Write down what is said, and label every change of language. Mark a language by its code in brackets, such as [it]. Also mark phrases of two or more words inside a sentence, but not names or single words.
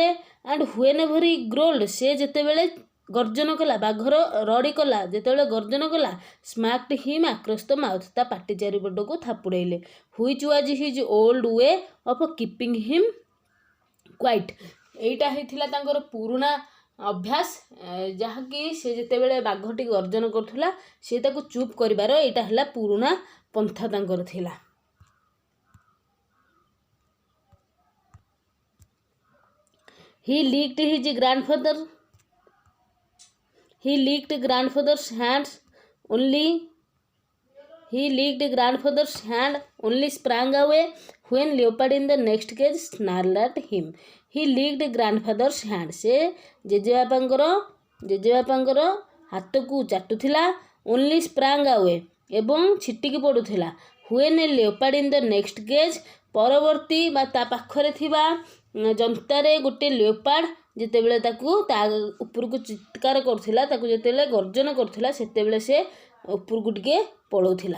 [en] and when ever he growled, [or] ସେ ଯେତେବେଳେ ଗର୍ଜନ କଲା, ବାଘର ରଡ଼ି କଲା, ଯେତେବେଳେ ଗର୍ଜନ କଲା, [en] smacked him across the mouth, [or] ତା ପାଟି ଚାରିପଟକୁ ଥାପୁଡ଼େଇଲେ। [en] which was his old way of keeping him quiet, [or] ଏଇଟା ହେଇଥିଲା ତାଙ୍କର ପୁରୁଣା ଅଭ୍ୟାସ, ଯାହାକି ସେ ଯେତେବେଳେ ବାଘଟି ଗର୍ଜନ କରୁଥିଲା ସେ ତାକୁ ଚୁପ୍ କରିବାର ଏଇଟା ହେଲା ପୁରୁଣା ପନ୍ଥା ତାଙ୍କର ଥିଲା। [en] He licked grandfather's hand only sprang away when leopard in the next cage snarled at him। He licked grandfather's hand, [or] ସେ ଜେଜେବାପାଙ୍କର ହାତକୁ ଚାଟୁଥିଲା। [en] only sprang away [or] ଏବଂ ଛିଟିକି ପଡ଼ୁଥିଲା। [en] when a leopard in the next cage [or] ପରବର୍ତ୍ତୀ ବା ତା ପାଖରେ ଥିବା ଜନ୍ତାରେ ଗୋଟେ ଲିଓପାର୍ଡ ଯେତେବେଳେ ତାକୁ ତା ଉପରକୁ ଚିତ୍କାର କରୁଥିଲା, ତାକୁ ଯେତେବେଳେ ଗର୍ଜନ କରୁଥିଲା, ସେତେବେଳେ ସେ ଉପରକୁ ଟିକେ ପଳାଉଥିଲା।